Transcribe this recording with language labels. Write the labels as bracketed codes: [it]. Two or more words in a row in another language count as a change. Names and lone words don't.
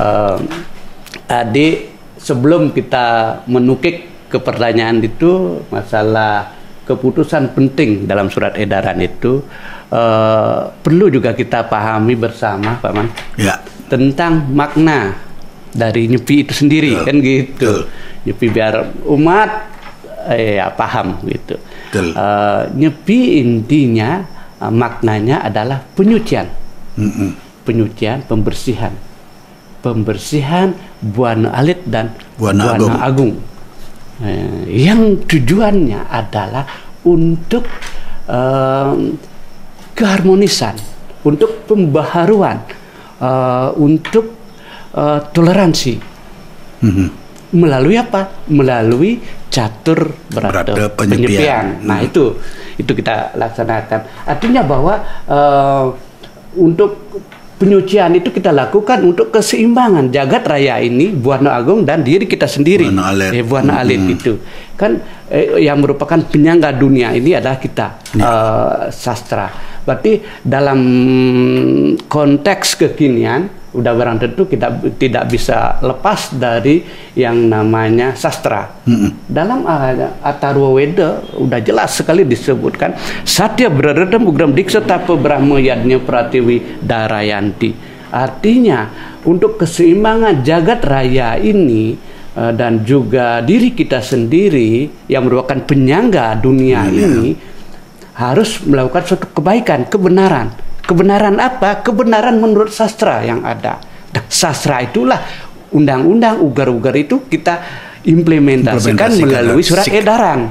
[id] Tadi sebelum kita menukik ke pertanyaan itu, masalah keputusan penting dalam surat edaran itu perlu juga kita pahami bersama, Pak Man, ya, tentang makna dari nyepi itu sendiri. Kan gitu. Nyepi biar umat paham gitu. Nyepi intinya maknanya adalah penyucian, penyucian, pembersihan Buana Alit dan Buana Agung. Yang tujuannya adalah untuk keharmonisan, untuk pembaharuan, untuk toleransi. Melalui apa? Melalui catur berata penyepian. Nah, itu kita laksanakan. Artinya bahwa untuk penyucian itu kita lakukan untuk keseimbangan jagat raya ini, Buana Agung dan diri kita sendiri. Buana Alit itu kan yang merupakan penyangga dunia ini adalah kita, sastra. Berarti dalam konteks kekinian udah barang tentu kita tidak bisa lepas dari yang namanya sastra. Dalam Atharva Weda udah jelas sekali disebutkan [sa] Satya Bradadam Ugram Diksa Tapa Brahma Yadnya Pratiwi Darayanti. [id] Artinya untuk keseimbangan jagat raya ini dan juga diri kita sendiri yang merupakan penyangga dunia ini harus melakukan suatu kebaikan, kebenaran. Kebenaran apa? Kebenaran menurut sastra yang ada. Sastra itulah undang-undang, ugar-ugar itu kita implementasikan melalui surat edaran.